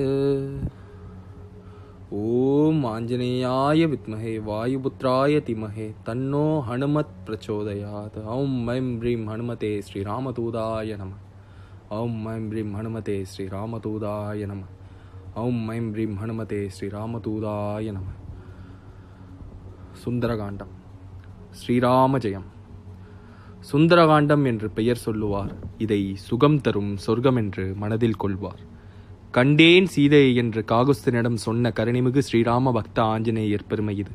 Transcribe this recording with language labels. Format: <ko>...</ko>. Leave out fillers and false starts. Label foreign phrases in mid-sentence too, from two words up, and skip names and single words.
<sa>ओम आंजनेयाय विद्महे वायुपुत्राय धीमहि तन्नो हनुमत् प्रचोदयात्। ओम ऐं ह्रीं हनुमते श्रीरामदूताय नमः। ओम ऐं ह्रीं हनुमते श्रीरामदूताय नमः। ओम ऐं ह्रीं हनुमते श्रीरामदूताय नमः।</sa> <ta>சுந்தரகாண்டம். ஸ்ரீராம ஜெயம். சுந்தரகாண்டம் என்று பெயர் சொல்லுவார். இதை சுகம் தரும் சொர்க்கம் என்று மனதில் கொள்வார். கண்டேன் சீதை என்று காகுஸ்தனிடம் சொன்ன கருணைமிகு ஸ்ரீராம பக்த ஆஞ்சநேயர் பெருமை இது.</ta>